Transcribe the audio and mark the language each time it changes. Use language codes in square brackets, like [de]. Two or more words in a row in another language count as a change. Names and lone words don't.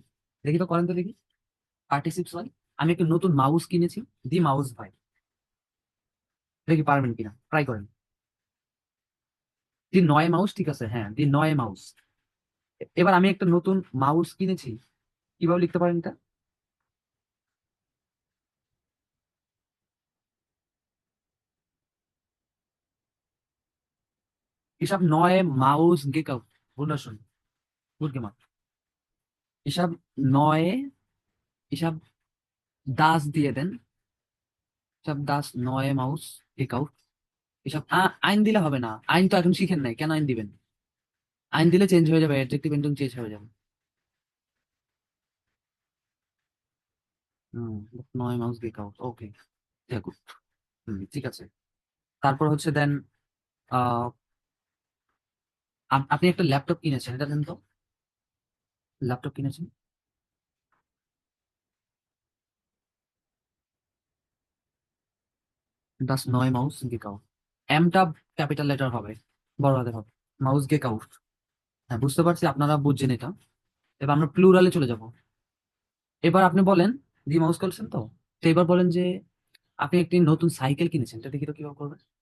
[bn] দেখি তো, করেন তো দেখি, পার্টিসিপেট হয়, আমি একটি নতুন মাউস কিনেছি, [de] die Maus [bn] হয়, দেখি পারবেন কিনা, ট্রাই করেন। [de] die neue Maus, [bn] ঠিক আছে, হ্যাঁ [de] die neue Maus. [bn] এবার আমি একটা নতুন মাউস কিনেছি, কিভাবে লিখতে পারেন এটা? [de] Ich habe neue Maus gekauft. Wunderschön. Gut gemacht. Ich habe neue, ich habe das [bn] দিয়ে দেন। [de] Ich habe das neue Maus gekauft. Ich habe [bn] আইন দিলে হবে না, আইন তো এখন শিখেন নাই, কেন আইন দিবেন? আইন দিলে চেঞ্জ হয়ে যাবে, [en] adjective ending [bn] চেঞ্জ হয়ে যাবে। [de] হুম, neue Maus gekauft, ওকে, sehr gut। [bn] ঠিক আছে। তারপর হচ্ছে দেন, আহ আপনি একটা ল্যাপটপ কিনেছেন, এটা দেন তো, ল্যাপটপ কিনেছেন। [de] das neue Maus gekauft। [bn] এমটা ক্যাপিটাল লেটার হবে, বড় হাতের হবে, [de] Maus gekauft. [bn] হ্যাঁ বুঝতে পারছি, আপনারা বুঝছেন এটা। এবার আমরা প্লুরালে চলে যাব। এবার আপনি বলেন, [de] die Maus [bn] করছেন তো, তো এবার বলেন যে আপনি একটি নতুন সাইকেল কিনেছেন, এটা দেখি তো কিভাবে করবেন।